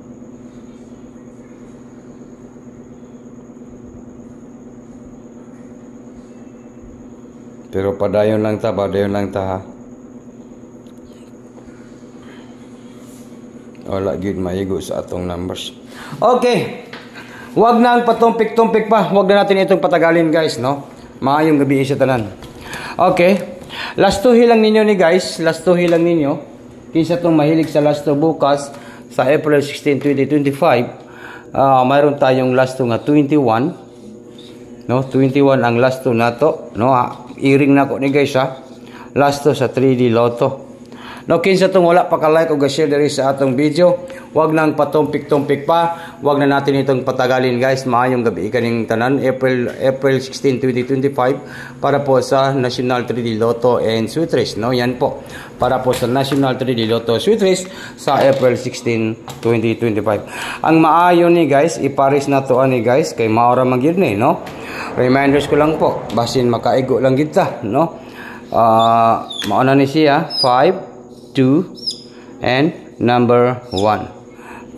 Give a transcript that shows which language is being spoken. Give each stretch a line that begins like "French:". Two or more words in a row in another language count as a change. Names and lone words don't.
Cebuano: Pero padayon lang ta ha. Wala gyud maigo sa atong numbers. Okay.
Filipino: Huwag na ang patumpik-tumpik pa. Huwag na natin itong patagalin guys, no?
Cebuano: Maayong gabi sa tanan. Okay. Last 2 hilang ninyo ni guys. Last 2 hilang ninyo. Kinsa tong mahilig sa last 2 bukas sa April 16, 2025.
Filipino: Mayroon tayong last 2 nga 21. No?
Cebuano: 21 ang last 2 nato, no? I-ring na ko ni guys ha. Last 2 sa 3D Lotto. No, kinsa tong wala pa ka-like o ga-share diri sa atong video,
Filipino: wag nang patumpik-tumpik pa, wag na natin itong patagalin guys.
Cebuano: Maayong gabi kaning tanan. April 16, 2025 para po sa National 3D Lotto and Sweet Race, no? Yan po. Para po sa National 3D Lotto Sweet Race sa April 16, 2025. Ang maayo ni guys, ipares na to ani guys kay maora man gyud ni, no? Reminders ko lang po, basin makaigo lang gid ta, no? Mauna ni siya 5 2 and number 1.